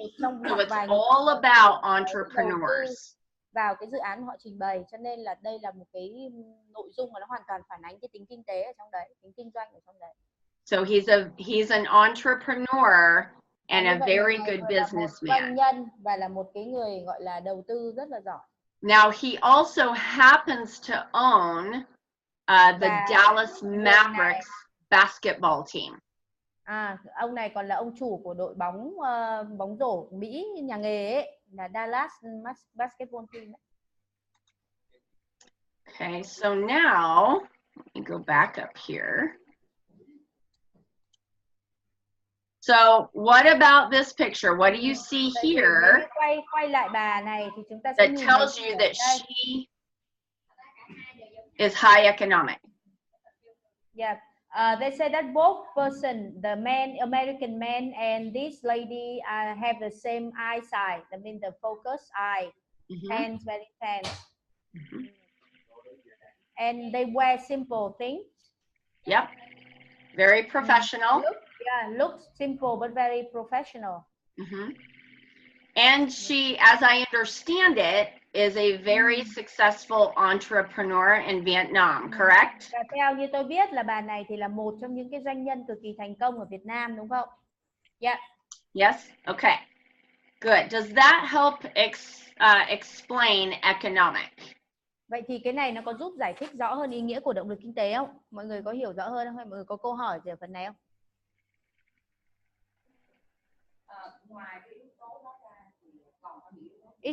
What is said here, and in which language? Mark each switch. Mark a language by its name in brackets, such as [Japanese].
[English] So it's all about entrepreneurs. [Vietnamese] Vào cái dự án họ trình bày, cho nên là đây là một cái nội dung mà nó hoàn toàn phản ánh cái tính kinh tế ở trong đấy, tính kinh doanh ở trong đấy. [English] So he's an entrepreneur and a very good businessman. [Vietnamese] Doanh nhân và là một cái người gọi là đầu tư rất là giỏi. [English] Now he also happens to own the Dallas Mavericks basketball team. [Vietnamese] Ông này còn là ông chủ của đội bóng rổ Mỹ nhà nghề ấy, là Dallas [English] basketball team. Okay, so now let me go back up here. So what about this picture? What do you see here? [Vietnamese] Quay lại bà này thì chúng ta sẽ [English] that tells you that she is high economic. Yeah. They say that both person, the man, American man, and this lady have the same eyesight. I mean, the focus eye, hands very tense, and they wear simple things. Yep, very professional. Looks simple but very professional. And she, as I understand it, is a very successful entrepreneur in Vietnam, correct? [Vietnamese] Và theo như tôi biết là bà này thì là một trong những cái doanh nhân cực kỳ thành công ở Việt Nam, đúng không? [English] Yeah. Yes? Okay. Good. Does that help explain economic? [Vietnamese] Vậy thì cái này nó có giúp giải thích rõ hơn ý nghĩa của động lực kinh tế không? Mọi người có hiểu rõ hơn không? Hay mọi người có câu hỏi về phần này không? Ngoài cái yếu tố đó ra thì còn có những yếu tố